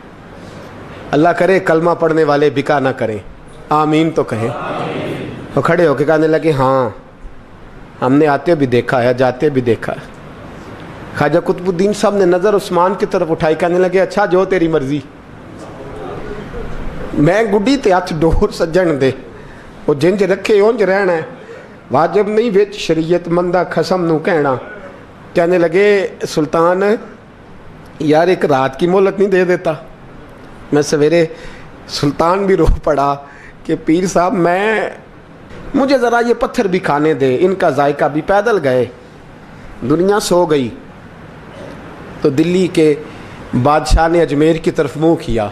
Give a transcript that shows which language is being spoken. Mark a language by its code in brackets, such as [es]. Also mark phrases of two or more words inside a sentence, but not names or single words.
[ur] اللہ کرے کلمہ پڑھنے والے بکا نہ کریں, آمین تو کہیں. وہ کھڑے ہو کے کہنے لگے ہاں ہم نے آتے بھی دیکھا ہے, جاتے بھی دیکھا ہے. خواجہ قطب الدین صاحب نے نظر عثمان کی طرف اٹھائی, کہنے لگے اچھا جو تیری مرضی, [pa] میں گڈی تے ہاتھ ڈور سجن دے, وہ جنج رکھے اونج رہنا ہے, واجب نہیں وچ شریعت, مندہ خسم نو کہنا. [ur] کہنے لگے سلطان یار ایک رات کی مہلت نہیں دے دیتا؟ میں سویرے سلطان بھی رو پڑا کہ پیر صاحب مجھے ذرا یہ پتھر بھی کھانے دے، ان کا ذائقہ بھی۔ پیدل گئے، دنیا سو گئی تو دلی کے بادشاہ نے اجمیر کی طرف منہ کیا۔